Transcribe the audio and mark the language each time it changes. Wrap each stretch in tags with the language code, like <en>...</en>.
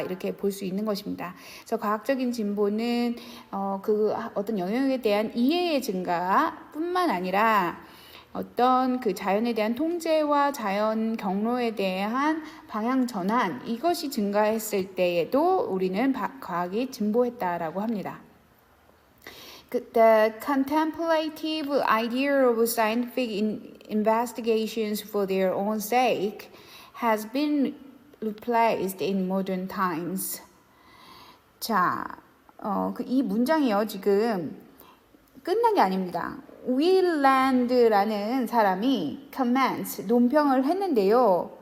<ko>이렇게 볼 수 있는 것입니다. 그래서 과학적인 진보는 어떤 영역에 대한 이해의 증가뿐만 아니라 어떤 그 자연에 대한 통제와 자연 경로에 대한 방향 전환, 이것이 증가했을 때에도 우리는 과학이 진보했다라고 합니다.</ko> <en>The contemplative idea of scientific investigations for their own sake has been replaced in modern times.</en> <ko>자, 이 문장이요, 지금 끝난 게 아닙니다. 윌랜드라는 사람이 comments, 논평을 했는데요.</ko>